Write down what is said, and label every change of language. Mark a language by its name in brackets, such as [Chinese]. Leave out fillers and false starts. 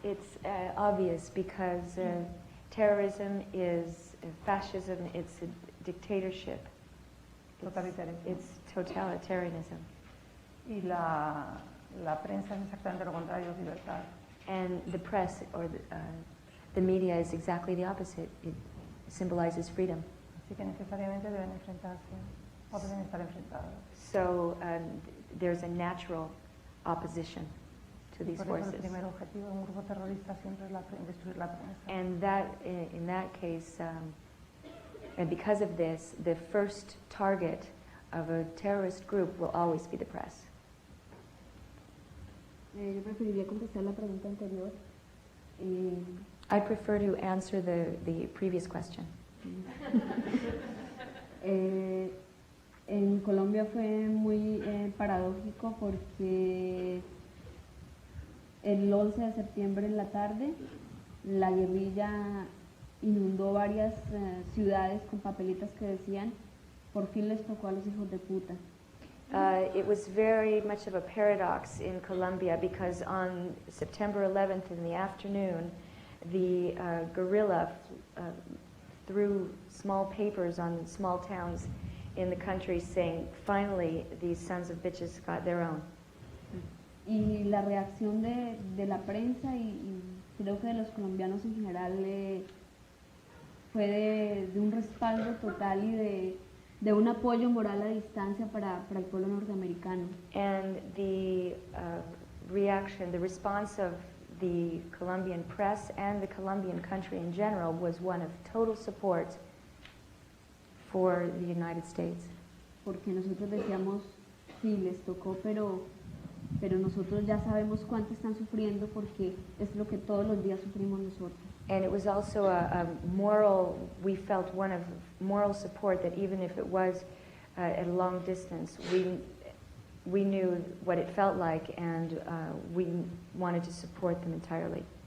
[English] It's obvious because terrorism is fascism, it's a dictatorship. [Spanish] Totalitarismo. [English] It's totalitarianism. [Spanish] Y la prensa es exactamente lo contrario, es libertad. [English] And the press or the media is exactly the opposite. It symbolizes freedom. [Spanish] Así que necesariamente deben enfrentarse o deben estar enfrentados. [English] So there's a natural opposition to these [Spanish] Por eso [English] forces. [Spanish] el primer objetivo de un grupo terrorista siempre es destruir la prensa. [English] And that, in that case, and because of this, the first target of a terrorist group will always be the press. [Spanish] Yo preferiría contestar la pregunta anterior. [English] I prefer to answer the previous question. [Spanish] En Colombia fue muy paradójico porque el 11 de septiembre en la tarde la guerrilla inundó varias ciudades con papelitas que decían por fin les tocó a los hijos de puta. [English] It was very much of a paradox in Colombia because on September 11th in the afternoon, the guerrilla threw small papers on small towns in the country saying, finally, these sons of bitches got their own. [Spanish] Y la reacción de la prensa y creo que de los colombianos en general fue de un respaldo total y de un apoyo moral a distancia para el pueblo norteamericano. [English] And the reaction, the response of the Colombian press and the Colombian country in general was one of total support for the United States. [Spanish] Porque nosotros decíamos, sí, les tocó, pero nosotros ya sabemos cuánto están sufriendo porque es lo que todos los días sufrimos nosotros. [English] And it was also a moral, we felt one of moral support that even if it was at a long distance, we knew what it felt like and we wanted to support them entirely.